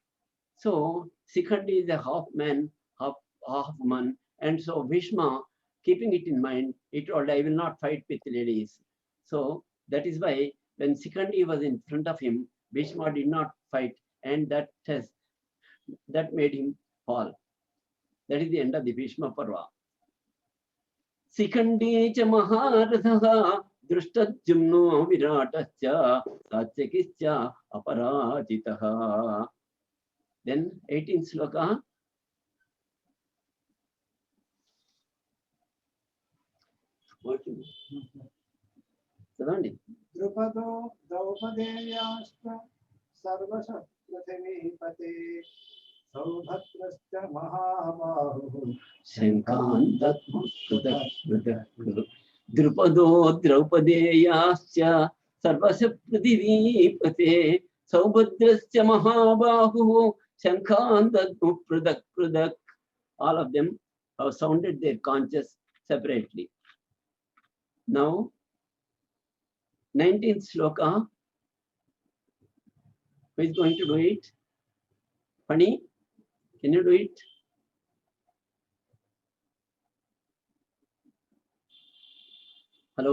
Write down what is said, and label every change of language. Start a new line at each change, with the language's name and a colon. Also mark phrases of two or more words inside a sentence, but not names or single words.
English: So Shikhandi is a half man, half woman, and so Bhishma keeping it in mind, he told, I will not fight with ladies. So that is why when Sikandi was in front of him, Bhishma did not fight, and that made him fall. That is the end of the Bhishma Parva.
Sanskrit: शिखण्डी च महारथः धृष्टद्युम्नो विराटश्च सात्यकिश्च अपराजितः.
English: Then 18th sloka. చదవండి.
Sanskrit: ద్రుపదో ద్రౌపదేయాశ్చ సర్వశ పృథివీపతే సౌభద్రశ్చ మహాబాహుః శంఖాన్ దద్ము ద్రుపదో ద్రౌపదేయాశ్చ సర్వశ పృథివీపతే సౌభద్రశ్చ మహాబాహుః శంఖాన్ దద్ము పృథక్ పృథక్.
English: All of them have sounded their conches separately. Now 19th sloka. Who is going to do it? Pani, can you do it? Hello?